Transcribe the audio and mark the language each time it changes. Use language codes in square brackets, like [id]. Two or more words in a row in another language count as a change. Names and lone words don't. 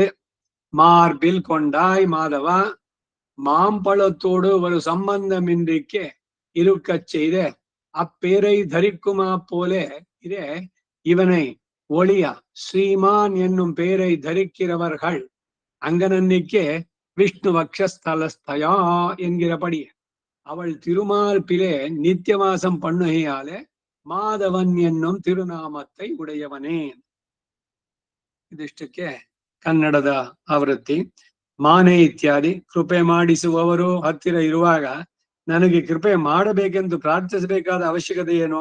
[ta] மார்பில் கொண்டாய் மாதவா மாம்பழத்தோடு ஒரு சம்பந்தமின்றிக்கு இருக்கச் செய்த அப்பேரை தரிக்குமா போலே இதே இவனை ஒளியா ஸ்ரீமான் என்னும் பேரை தரிக்கிறவர்கள் அங்கனன்னிக்கே விஷ்ணு வக்ஷஸ்தலஸ்தயா என்கிறபடி அவள் திருமார்பிலே நித்தியவாசம் பண்ணுகையாலே மாதவன் என்னும் திருநாமத்தை உடையவனே. [kn] ಇದಿಷ್ಟಕ್ಕೆ ಕನ್ನಡದ ಆವೃತ್ತಿ. ಮಾನೆ ಇತ್ಯಾದಿ ಕೃಪೆ ಮಾಡಿಸುವವರು ಹತ್ತಿರ ಇರುವಾಗ ನನಗೆ ಕೃಪೆ ಮಾಡಬೇಕೆಂದು ಪ್ರಾರ್ಥಿಸಬೇಕಾದ ಅವಶ್ಯಕತೆ ಏನು?